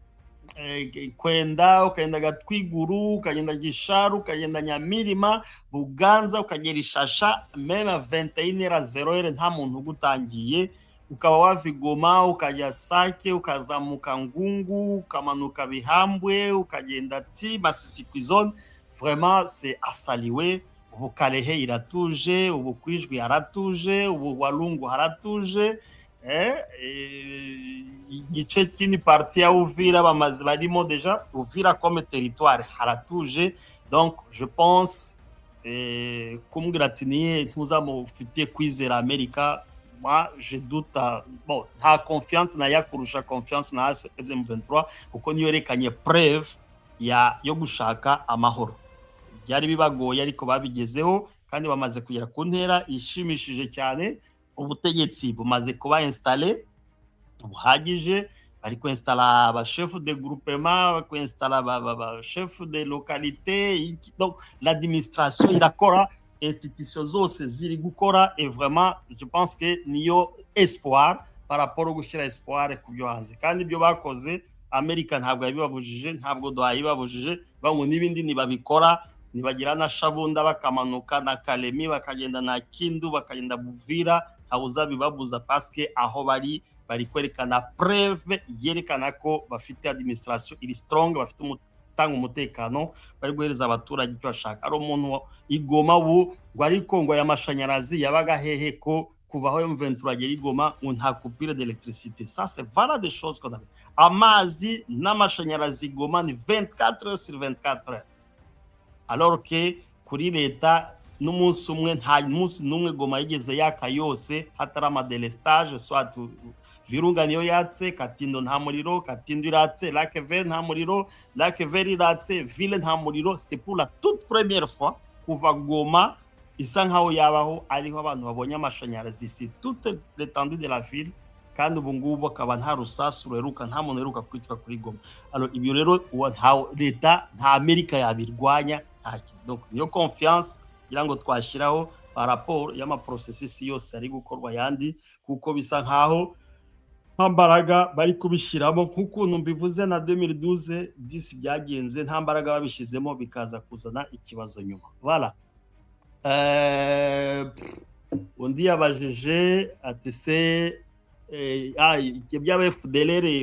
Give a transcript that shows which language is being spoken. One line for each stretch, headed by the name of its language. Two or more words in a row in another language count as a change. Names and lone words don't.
Kinyarwanda: Kwenda, ukagenda Gatwiguru, ukagenda Gisharu, ukagenda Nyamirima, Buganza, ukagera Ishasha, même 21h00 nta muntu ugutangiye. Ukaba wava i Goma ukajya Sake, ukazamuka Ngungu, ukamanuka Bihambwe, ukagenda Masisi Zone.
French: Vraiment c'est à saluer.
Kinyarwanda: Ubu Kalehe iratuje, ubu Kwijwi haratuje, ubu Walungu haratuje. Igice kini parti ya Uvira bamaze barimo déjà. Uvira
French: comme territoire
Kinyarwanda: haratuje.
French: Donc je pense
Kinyarwanda: kumbwira ati niye ntuzamufitiye kwizera Amerika,
French: moi je doute. Bon,
Kinyarwanda: nta confiance na yakurusha confiance na M23 kuko niyo yerekanye preuve yo gushaka amahoro. Byari bibagoye ariko babigezeho kandi bamaze kugera ku ntera ishimishije cyane. Ubutegetsi bumaze kuba installé buhagije, bari ko installa ba
French: chef de groupement,
Kinyarwanda: bari ko installa ba
French: chef de localité. Donc l'administration
Kinyarwanda: irakora, institutions zose ziri gukora,
French: et vraiment je pense que niyo espoir par rapport au
Kinyarwanda: gushira espoir ku byo hanze. Kandi ibyo bakoze America ntabwo yabibabujije, ntabwo Doha yibabujije, bango nibindi nibabikora. Nibagira na Shabunda bakamanuka na Kalemi bakagenda na Kindu bakagenda Buvira, ntawuza bibabuza
French: parce que
Kinyarwanda: aho bari kwerekana preuve yerekana ko bafite administration iri strong, bafite umutanga umutekano, bari guhereza abaturage icyo bashaka. Ari umuntu i Goma ubu ngo ariko ngo y'amashanyarazi yabaga hehe ko kuva aho M23 agera i Goma nta
French: coupure d'électricité. Ça c'est voilà des choses qu'on a.
Kinyarwanda: Amazi n'amashanyarazi Goma ni
French: 24 heures sur 24 heures. Alors que
Kinyarwanda: kuri leta n'umunsi umwe nta munsi n'umwe Goma yigeze yaka yose hatari amadelestage soit Virunga niyo yatse, Katindo nta muriro, Katindo iratse, Lac Vert nta muriro, Lac Vert iratse, Ville nta muriro.
French: C'est pour la toute première fois
Kinyarwanda: kuva Goma isa nkaho yabaho ariho abantu babonye amashanyarazi
French: sur toute l'étendue de la ville,
Kinyarwanda: kandi ubu ngubu akaba nta rusasu ruheruka, nta muntu uheruka kwicwa kuri Goma. Alors ibyo rero nta leta nta Amerika yabirwanya, nta kintu. Donc niyo confiance kugira ngo twashyiraho
French: par rapport
Kinyarwanda: y'amaprocessus yose ari gukorwa yandi, kuko bisa nkaho nta mbaraga bari kubishyiramo nk'ukuntu mbivuze na 2012 disi byagenze, nta mbaraga babishyizemo bikaza kuzana ikibazo nyuma.
French: Voilà.
Kinyarwanda: Undi yabajije ati se byaba FDLR Brazzaville.